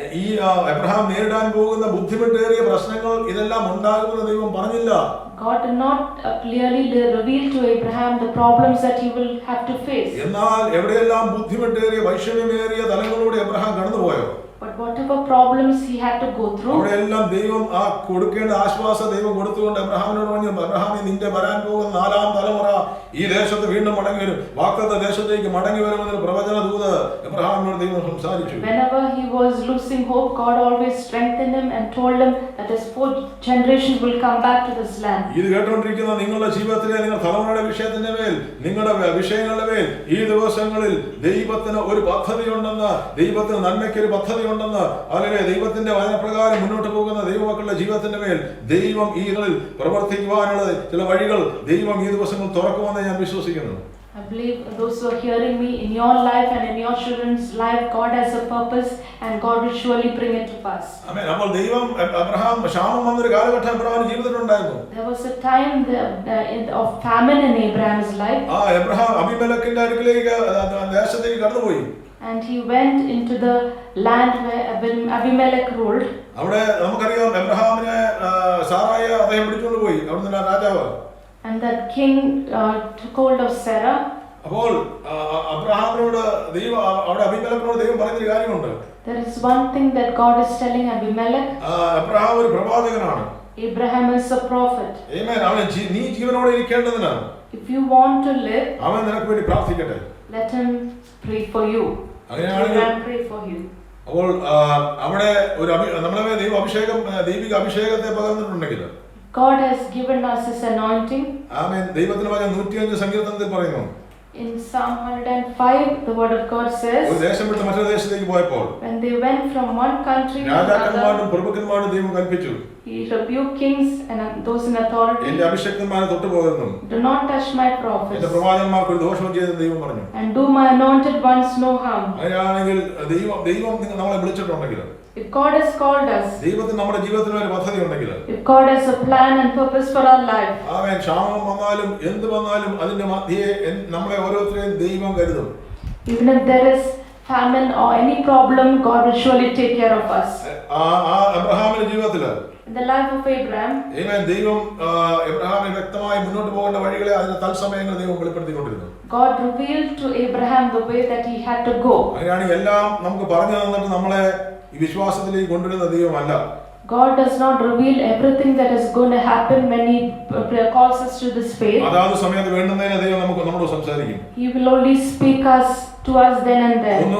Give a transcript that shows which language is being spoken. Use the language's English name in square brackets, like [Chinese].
[Malayalam] ഈ എബ്രഹാം നേരിടാൻ പോകുന്ന ബുദ്ധിമുട്ടേറിയ പ്രശ്നങ്ങൾ ഇതെല്ലാം ഉണ്ടാകുമെന്ന് ദൈവം പറഞ്ഞില്ല. [English] God did not clearly reveal to Abraham the problems that he will have to face. [Malayalam] എന്നാൽ എവിടെയെല്ലാം ബുദ്ധിമുട്ടേറിയ വൈഷമ്യമേറിയ തലങ്ങളിലൂടെ Abraham കടന്നുപോയോ, [English] But whatever problems he had to go through, [Malayalam] അവിടെ എല്ലാം ദൈവം ആ കൊടുക്കേണ്ട ആശ്വാസം ദൈവം കൊടുത്തുകൊണ്ട് അബ്രഹാമിനോട് പറഞ്ഞു, അബ്രഹാമേ, നിന്റെ വരാൻ പോകുന്ന 4-ാം തലമുറ ഈ ദേശത്ത് വീണ്ടും മടങ്ങി വരും, വാഗ്ദത്ത ദേശത്തേക്ക് മടങ്ങി വരുമെന്നൊരു പ്രവചന ദൂത് അബ്രഹാമിനോട് ദൈവം സംസാരിച്ചു. [English] whenever he was losing hope, God always strengthened him and told him that his 4th generation will come back to this land. [Malayalam] ഇത് കേട്ടുകൊണ്ടിരിക്കുന്ന നിങ്ങളുടെ ജീവിതത്തിലെ നിങ്ങൾ തലമുറയുടെ വിഷയത്തിന്റെ മേൽ, നിങ്ങളുടെ വിഷയങ്ങളുടെ മേൽ ഈ ദിവസങ്ങളിൽ ദൈവത്തിന് ഒരു പദ്ധതിയുണ്ടെന്ന്, ദൈവത്തിന് നന്മയ്ക്ക് ഒരു പദ്ധതിയുണ്ടെന്ന്, അല്ലെങ്കിൽ ദൈവത്തിന്റെ വചനപ്രകാരം മുന്നോട്ട് പോകുന്ന ദൈവമക്കളുടെ ജീവിതത്തിന്റെ മേൽ ദൈവം ഈ പ്രവർത്തിക്കുവാനുള്ള ചില വഴികൾ ദൈവം ഈ ദിവസങ്ങൾ തുറക്കുമെന്ന് ഞാൻ വിശ്വസിക്കുന്നു. [English] I believe those who are hearing me, in your life and in your children's life, God has a purpose and God will surely bring it to pass. [Malayalam] ആമേൻ. അപ്പോൾ ദൈവം അബ്രഹാം ക്ഷാമം വന്നൊരു കാലഘട്ടം അബ്രഹാമിന്റെ ജീവിതത്തിലുണ്ടായിരുന്നു. [English] There was a time of famine in Abraham's life. [Malayalam] Abraham അബീമേലെക്കിന്റെ അടുക്കലേക്ക് ദേശത്തേക്ക് കടന്നുപോയി. [English] And he went into the land where Abimelech ruled. [Malayalam] അവിടെ നമുക്കറിയാം അബ്രഹാമിനെ സാറായെ അദ്ദേഹം പിടിച്ചുകൊണ്ട് പോയി, അവിടുന്ന് രാജാവ്. [English] And that king took hold of Sarah. [Malayalam] അപ്പോൾ അബ്രഹാമിനോട് ദൈവം, അവിടെ അബീമേലെക്കിനോട് ദൈവം പറയുന്നൊരു കാര്യമുണ്ട്. [English] There is one thing that God is telling Abimelech. [Malayalam] Abraham ഒരു പ്രവാചകനാണ്. [English] Abraham is a prophet. [Malayalam] ആമേൻ. അവൻ നീ ജീവനോടെ ഇരിക്കേണ്ടതിനാണ്. [English] If you want to live, [Malayalam] അവൻ നിനക്ക് വേണ്ടി പ്രാർത്ഥിക്കട്ടെ. [English] let him pray for you. Abraham pray for you. [Malayalam] അപ്പോൾ അവിടെ ഒരു നമ്മളെ ദൈവിക അഭിഷേകത്തെ പകർന്നിട്ടുണ്ടെങ്കിൽ [English] God has given us his anointing. [Malayalam] ആമേൻ. ദൈവത്തിന്റെ വചനം 105 സങ്കീർത്തനത്തിൽ പറയുന്നു. [English] In Psalm 105, the word of God says, [Malayalam] ഒരു ദേശം വിട്ട് മറ്റൊരു ദേശത്തേക്ക് പോയപ്പോൾ [English] when they went from one country to [Malayalam] രാജാക്കന്മാരും [English] another, [Malayalam] പ്രഭുക്കന്മാരും ദൈവം കൽപ്പിച്ചു, [English] he rebuked kings and those in authority. [Malayalam] എന്റെ അഭിഷേകന്മാരെ തൊട്ടുപോകുന്നു, [English] Do not touch my [Malayalam] എന്റെ [English] prophets, [Malayalam] പ്രവാചകന്മാർക്ക് ഒരു ദോഷവും ചെയ്തെന്ന് ദൈവം പറഞ്ഞു. [English] and do my anointed ones no harm. [Malayalam] അങ്ങനെയാണെങ്കിൽ ദൈവം നമ്മളെ വിളിച്ചിട്ടുണ്ടെങ്കിൽ, [English] If God has called us, [Malayalam] ദൈവത്തിന് നമ്മുടെ ജീവിതത്തിൽ ഒരു പദ്ധതി ഉണ്ടെങ്കിൽ, [English] if God has a plan and purpose for our life, [Malayalam] ആമേൻ, ക്ഷാമം വന്നാലും എന്ത് വന്നാലും അതിന്റെ മധ്യേ നമ്മളെ ഓരോരുത്തരെയും ദൈവം കരുതും. [English] even if there is famine or any problem, God will surely take care of us. [Malayalam] അബ്രഹാമിന്റെ ജീവിതത്തില്, [English] In the life of Abraham, [Malayalam] ആമേൻ, ദൈവം അബ്രഹാമിന് വ്യക്തമായി മുന്നോട്ട് പോകേണ്ട വഴികളെ അതിന്റെ തത്സമയങ്ങൾ ദൈവം വെളിപ്പെടുത്തിക്കൊണ്ടിരുന്നു. [English] God revealed to Abraham the way that he had to go. [Malayalam] അങ്ങനെയാണ് എല്ലാം നമുക്ക് പറഞ്ഞു തന്നിട്ട് നമ്മളെ ഈ വിശ്വാസത്തിലേക്ക് കൊണ്ടുവരുന്ന ദൈവമല്ല. [English] God does not reveal everything that is going to happen when he calls us to this faith. [Malayalam] അതാത് സമയത്ത് വേണ്ടുന്നതിനെ ദൈവം നമ്മളോട് സംസാരിക്കും. [English] He will only speak to us then and there.